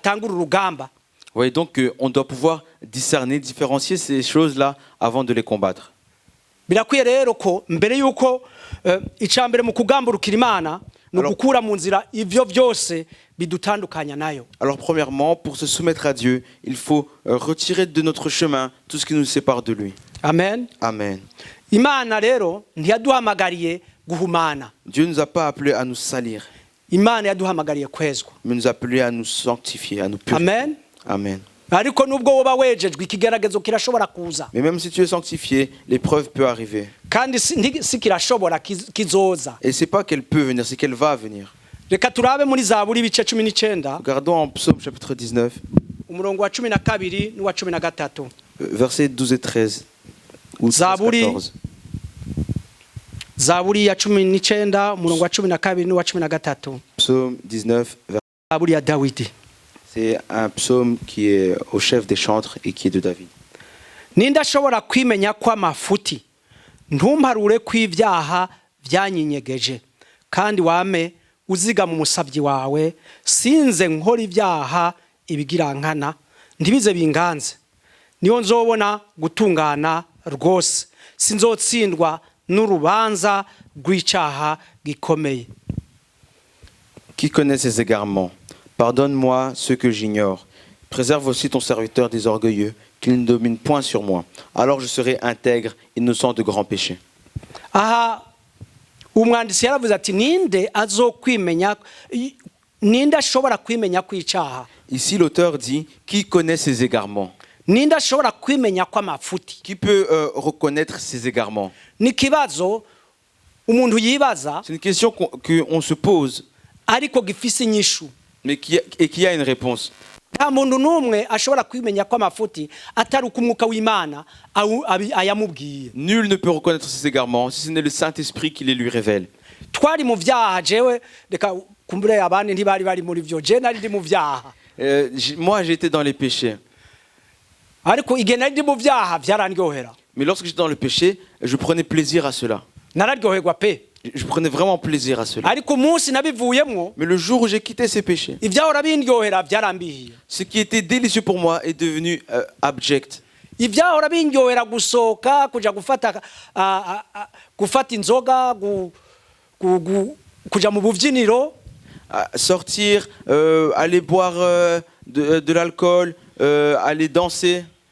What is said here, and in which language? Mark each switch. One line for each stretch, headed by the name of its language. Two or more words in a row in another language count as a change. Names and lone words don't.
French: Vous voyez donc qu'on doit pouvoir discerner, différencier ces choses-là avant de les combattre.
Rundi: birakwiye rero ko mbere yuko icambere mu kugamburukira Imana no gukura mu nzira ivyo byose bidutandukanya nayo.
French: Alors premièrement, pour se soumettre à Dieu, il faut retirer de notre chemin tout ce qui nous sépare de lui. Amen. Amen.
Rundi: Imana rero ntiyaduhamagariye guhumana.
French: Dieu nous a pas appelé à nous salir.
Rundi: Imana yaduhamagariye kwezwa.
French: Mais nous a appelé à nous sanctifier, à nous purifier. Amen. Amen.
Rundi: Ariko nubwo woba wejejwe ikigeragezo kirashobora kuza.
French: Mais même si tu es sanctifié, l'épreuve peut arriver.
Rundi: Kandi si kirashobora kizoza.
French: Et c'est pas qu'elle peut venir, c'est qu'elle va venir.
Rundi: Reka turabe muri Zaburi ibice 19.
French: Regardons en Psaume chapitre 19.
Rundi: Umurongo wa 12 n'uwa 13.
French: Versets 12 et 13. Ou 13,
Rundi: Zaburi ya 19 umurongo wa 12 n'uwa 13.
French: Psaume 19.
Rundi: Zaburi ya Dawidi.
French: C'est un psaume qui est au chef des chantres et qui est de David.
Rundi: Ninda shobora kwimenya kwa mafuti ntumparure kw'ivyaha vyanyinyegeje kandi wame uziga mu musabyi wawe sinze nkora ivyaha ibigirankana ntibize binganze niyo nzobona gutungana rwose sinzotsindwa n'urubanza rw'icaha gikomeye.
French: Qui connaît ses égarements? Pardonne-moi ce que j'ignore. Préserve aussi ton serviteur des orgueilleux, qu'il ne domine point sur moi. Alors je serai intègre, innocent de grands péchés.
Rundi: Aha umwanditsi yaravuze ati ninde azokwimenya ninde ashobora kwimenya kw'icaha.
French: Ici l'auteur dit qui connaît ses égarements.
Rundi: Ninde ashobora kwimenya kwa mafuti.
French: Qui peut reconnaître ses égarements?
Rundi: Ni kibazo umuntu yibaza.
French: C'est une question qu'on se pose.
Rundi: Ariko gifise inyishu.
French: Mais qui a une réponse.
Rundi: Nta muntu numwe ashobora kwimenya kwa mafuti atari ukumuka w'Imana ayamubwiye.
French: Nul ne peut reconnaître ses égarements si ce n'est le Saint-Esprit qui les lui révèle.
Rundi: Twari mu vyaha jewe reka kumbure abandi ntibari bari muri vyo je nari ndi mu vyaha.
French: Moi j'étais dans les péchés.
Rundi: Ariko igihe nari ndi mu vyaha vyarandyohera.
French: Mais lorsque j'étais dans le péché, je prenais plaisir à cela.
Rundi: Nararyoherwa pe.
French: Je prenais vraiment plaisir à cela. Mais le jour où j'ai quitté ces péchés, ce qui était délicieux pour moi est devenu abject. Sortir, aller boire de l'alcool, aller danser.